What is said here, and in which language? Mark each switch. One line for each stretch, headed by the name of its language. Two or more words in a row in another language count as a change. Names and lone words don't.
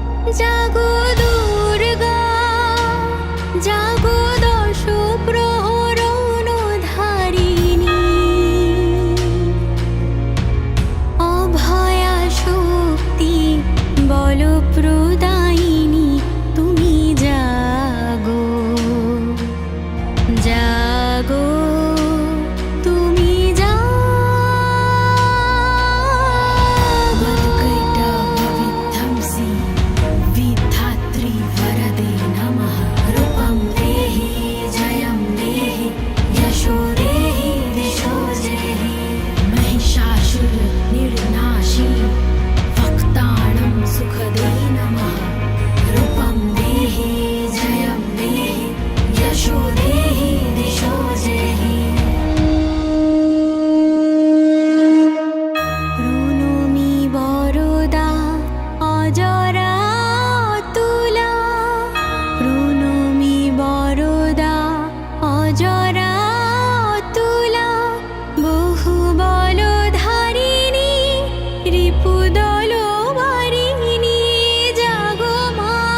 Bangla: জাগো দুর্গা, জাগো দশ প্রহরণ ধারিণী, অভয়া শক্তি বল প্রদায়িনী, তুমি জাগো, জাগো তুমি জাগো।
Sanskrit: वदकैटभविध्वंसी विधात्री वरदे नमः। रूपं देहि जयं देहि यशो देहि दिशो देहि। महिषासुर निर्नाशी वक्ताणं सुखदे नमः। रूपं देहि जयं देहि यशो देहि दिशो देहि।
Bangla: প্রণমি বরদা অজরা তুলা, প্রণমি বরদা অজরা তুলা, বহু বল ধারিণী রিপুদল বারিণী, জাগো মা